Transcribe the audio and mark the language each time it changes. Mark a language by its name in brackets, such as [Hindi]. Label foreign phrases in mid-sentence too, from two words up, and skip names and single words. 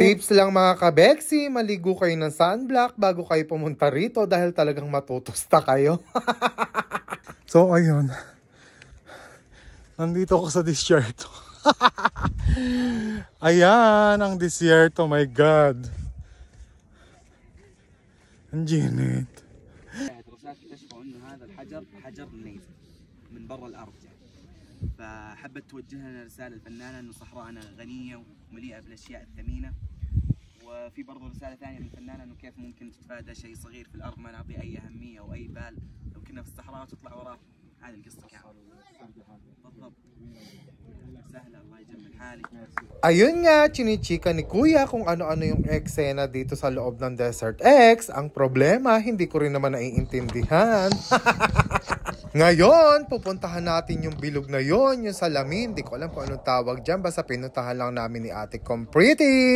[Filipino] Tips lang mga kabeksi, maligo kayo ng sunblock bago kayo pumunta rito dahil talagang matutusta kayo. So ayun. Nandito ako sa disyerto. Ayan ang disyerto, [English] my God. [Filipino] Ang ginit. [Arabic] اكتشفوا انه هذا الحجر حجر نيف من برا الارض يعني. فحبت توجه لنا رساله الفنانه انه صحراءنا غنيه ومليئه بالاشياء الثمينه. وفي برضه رساله ثانيه من الفنانه انه كيف ممكن تتفادى شيء صغير في الارض ما نعطيه اي اهميه او اي بال لو كنا في الصحراء وتطلع وراه. هذه القصه كامله. بالضبط. سهله الله يجمل حالي. [Filipino] Ayun nga, chinichika ni Kuya kung ano-ano yung eksena dito sa loob ng Desert X. Ang problema, hindi ko rin naman naiintindihan. Ngayon, pupuntahan natin yung bilog na yon, yung salamin. Hindi ko alam kung anong tawag dyan. Basta pinuntahan lang namin ni Ate Kong Pretty.